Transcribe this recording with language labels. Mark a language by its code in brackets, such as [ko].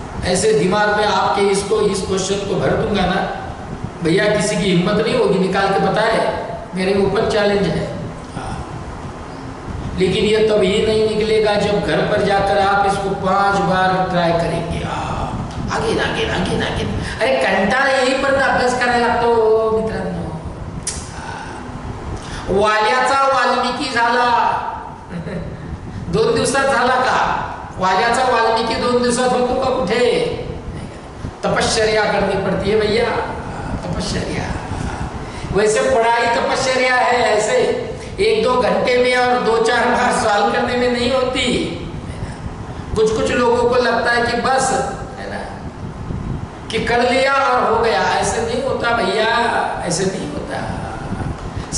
[hi] ऐसे दिमाग में आपके इसको इस क्वेश्चन को भर दूंगा ना भैया, किसी की हिम्मत नहीं होगी निकाल के बताए। मेरे ऊपर चैलेंज है। लेकिन ये तभी नहीं निकलेगा जब घर पर जाकर आप इसको 5 बार ट्राई करेंगे। [mr] आगे अरे कंटाळा येईपर्यंत अभ्यास करायला लागतो मित्रांनो। वाल्याचा वाल्मिकी झाला 2 दिवसात झाला का? वाल्याचा वाल्मिकी 2 दिवसात होतो का कुठे? [hi] तपश्चर्या करनी पड़ती है भैया, तपश्चर्या। वैसे पढ़ाई तपश्चर्या है, ऐसे 1-2 घंटे में और 2-4 बार सवाल करने में नहीं होती। कुछ लोगों को लगता है कि बस है ना कि कर लिया और हो गया, ऐसे नहीं होता भैया, ऐसे नहीं होता।